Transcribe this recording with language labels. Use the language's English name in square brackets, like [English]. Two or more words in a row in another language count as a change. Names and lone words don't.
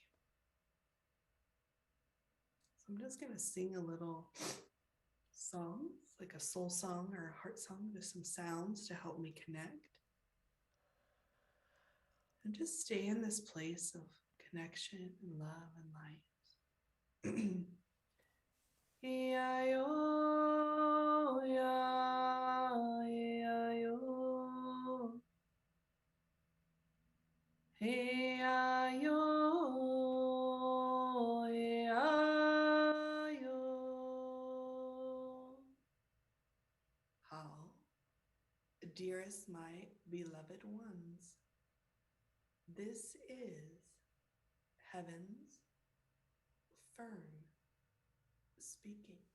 [English] So I'm just going to sing a little song, like a soul song or a heart song, just some sounds to help me connect. And just stay in this place of connection and love and light. E-I-O, ya, E-I-O. E-I-O, E-I-O. How, dearest my beloved ones, this is heaven's firm speaking.